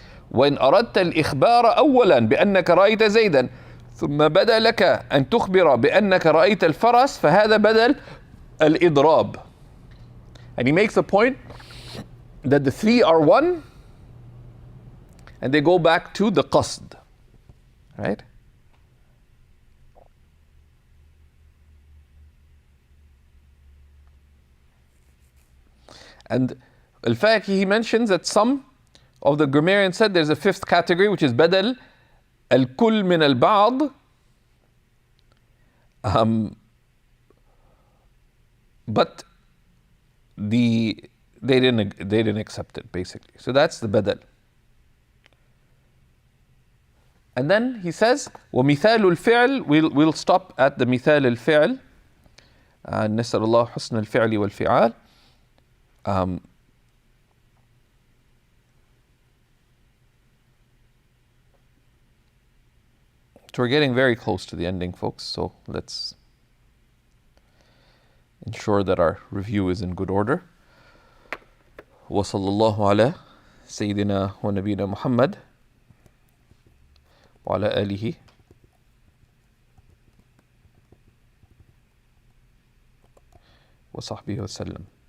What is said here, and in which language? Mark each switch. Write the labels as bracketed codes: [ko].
[ar] وإن أردت الإخبار أولا بأنك رأيت زيدا ثم بدا لك أن تخبر بأنك رأيت الفرس, فهذا بدل الإضراب. [en] And he makes a point that the three are one, and they go back to the qasd, right? And Al-Faqih, he mentions that some of the grammarians said there's a fifth category, which is badal [ar] الكل من البعض, [en] but they didn't accept it, basically. So that's the badal. And then he says, [ar] ومثال الفعل, [en] we'll stop at the [ar] مثال الفعل. نسأل الله حسن الفعل والفعال. [en] So we're getting very close to the ending, folks, so let's ensure that our review is in good order. [ar] وصلى الله على سيدنا ونبينا محمد وعلى آله وصحبه وسلم.